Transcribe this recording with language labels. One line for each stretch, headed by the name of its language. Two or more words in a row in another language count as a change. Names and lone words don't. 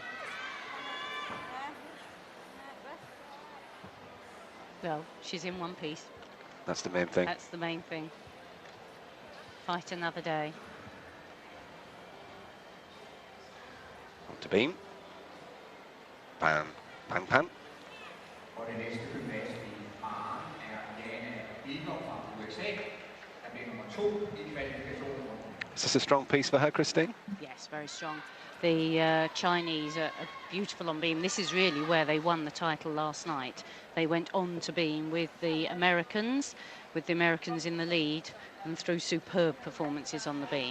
English: Well, she's in one piece. That's the main thing. That's the main thing. Fight another day. On to beam. Pan, pan, pan.
Danish: Og det næste gymnast i Maren Jana Bilgaard fra USA. Der bliver nummer 2 i kvalifikationen.
English: Is this a strong piece for her, Christine? Yes, very strong. The Chinese are beautiful on beam. This is really where they won the title last night. They went on to beam with the Americans in the lead, and through superb performances on the beam.